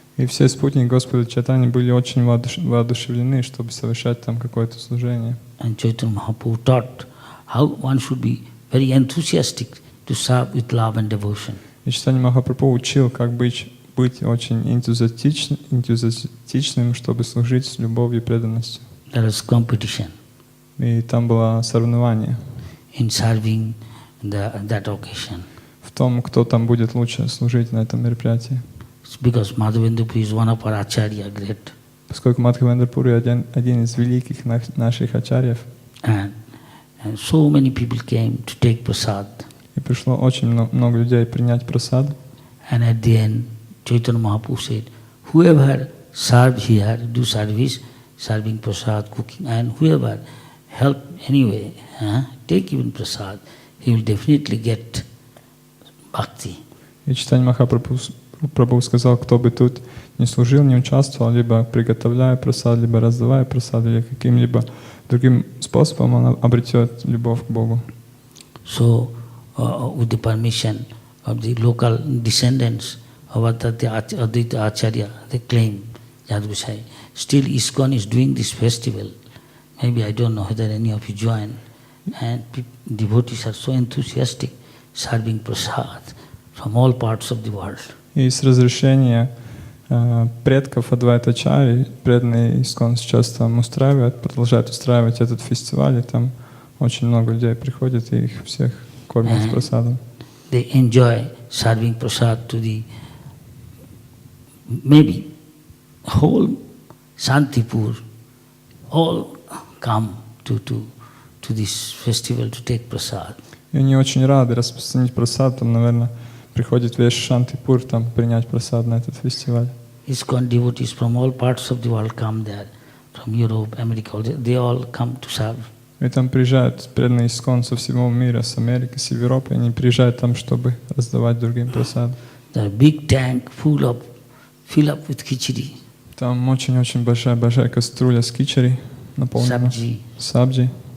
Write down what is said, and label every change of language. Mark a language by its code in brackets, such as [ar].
[ru] И все спутники Господа Чайтани были очень воодушевлены, чтобы совершать там какое-то служение. [en] And Chaitanya Mahaprabhu taught how one should be very enthusiastic to serve with love and devotion. [ru] И Чайтанья Махапрабху учил, как быть очень энтузиастичным, чтобы служить с любовью и преданностью. [en] There was competition [ru] И там было соревнование [en] in serving that occasion. [ru] в том, кто там будет лучше служить на этом мероприятии. [en] It's because Madhavendra Puri is one of our acharya, great. [ru] Поскольку Мадхавендра Пури один из великих наших ачарьев, [en] And so many people came to take prasad. [ru] и пришло очень много людей принять прасад. [en] And at the end, Chaitanya Mahaprabhu said, whoever serve here, do service, serving prasad, cooking, and whoever help anyway, take even prasad, he will definitely get bhakti. [ru] И Чайтанья Махапрабху сказал, кто бы тут не служил, не участвовал, либо приготовляя прасад, либо раздавая прасад, или каким-либо другим способом, он обретет любовь к Богу. [en] So, with the permission of the local descendants of Advaita Acharya, they claim, Yadgosai. Still ISKCON is doing this festival. Maybe I don't know whether any of you join. And devotees are so enthusiastic, serving prasad from all parts of the world. [ru] И с разрешения предков Адвайта-ачарьи, преданные ИСККОН сейчас там устраивают, продолжают устраивать этот фестиваль, и там очень много людей приходят, и их всех кормят с прасадом. [en] They enjoy serving prasad to the, maybe, whole Shantipur, all come to this festival to take prasad. [ru] И они очень рады распространить прасад, там, наверное, приходит весь Шантипур там принять прасад на этот фестиваль. [en] ISKCON devotees from all parts of the world come there, from Europe, America, they all come to serve. [ru] И там приезжают преданные ИСККОН со всего мира, с Америки, с Европы, они приезжают там, чтобы раздавать другим прасад. [en] There are big tank fill up with khichdi. [ru] Там очень-очень большая кастрюля с кичери, наполнена сабджи,